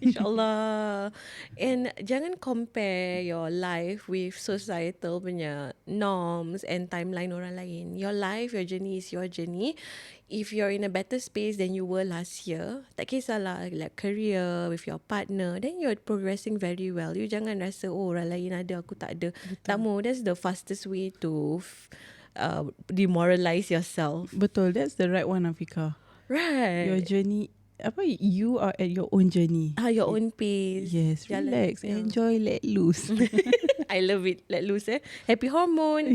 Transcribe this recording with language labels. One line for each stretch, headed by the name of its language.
English: InsyaAllah. And
Malay: jangan
English: compare your life with societal
Malay: punya
English: norms and timeline
Malay: orang lain.
English: Your life, your journey is your journey. If you're in a better space than you were last year,
Malay: tak kisahlah,
English: like career, with your partner, then you're progressing very well.
Malay: You jangan rasa, oh orang lain ada, aku tak ada. Tak mau,
English: that's the fastest way to demoralize yourself. Betul, that's the right one, Afika. Right. Your journey, you are at your own journey. Your own pace. Yes,
Malay: Jalan.
English: relax, Yeah. enjoy, let loose. I love it. Let loose, Happy hormone.